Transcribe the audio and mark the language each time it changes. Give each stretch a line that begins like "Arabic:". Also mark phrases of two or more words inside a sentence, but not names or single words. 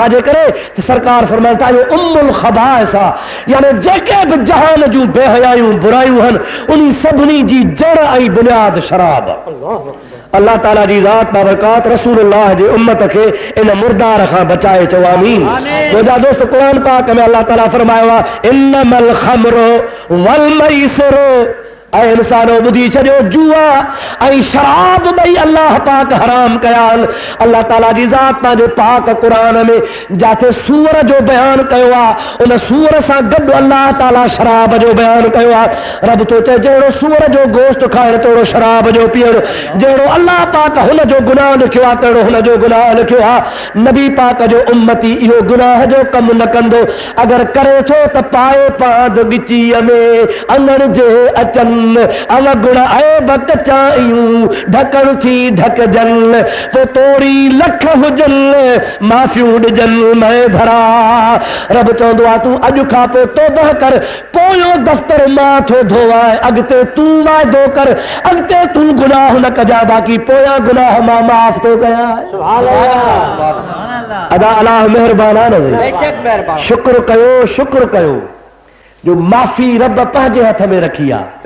Sindhi: छाजे करे त सरकार फरमाइनि था इहो
Arabic: أم الخبائث
Sindhi: आहे, यानी जेके बि जहान जूं बेहयायूं बुरायूं आहिनि उन सभिनी जी जड़ ऐं बुनियाद शराब आहे। अल्लाह ताला जी ज़ात बाबरकात रसूलुल्लाह जे उम्मत खे इन मुर्दार खां बचाए। चओ आमीन। मुंहिंजा दोस्त क़ुरान पाक में अल्लाह ताला फरमायो आहे
Arabic: إنما الخمر والميسر,
Sindhi: ऐं इंसानो ॿुधी छॾियो जुआ ऐं शराब ॿई अल्लाह पाक हराम कया आहिनि। अल्लाह ताला जी ज़ात पंहिंजे पाक क़ुरान में जिथे सूर जो बयानु कयो आहे उन सूर सां गॾु अल्लाह ताला शराब जो बयानु कयो आहे। रब थो चए जहिड़ो सूर जो गोश्त खाइण तहिड़ो शराब जो पीअण, जहिड़ो अल्लाह पाक हुन जो गुनाह लिखियो आहे तहिड़ो हुन जो गुनाह लिखियो आहे। नबी पाक जो उम्मती इहो गुनाह जो कमु न कंदो, अगरि करे थो त पाए पाद गिचीअ में अङण जे अचनि अवगुण ऐब कचायूं ढकण थी ढकजन, पोइ तोड़ी लख हुजन माफ़ियूं ॾिजन मैं धरा। रब चवंदो आहे तूं अॼु खां पोइ तौबह कर, पोयों दफ़्तर मां थो धोवाए, अॻिते तूं वाइदो कर, अॻिते तूं गुनाह न कजा, बाक़ी पोयां गुनाह मां माफ़ थो कयां। अदा अलाह महिरबान आहे, शुक्र कयो, शुक्र कयो जो माफ़ी रब पंहिंजे हथ में रखी आहे।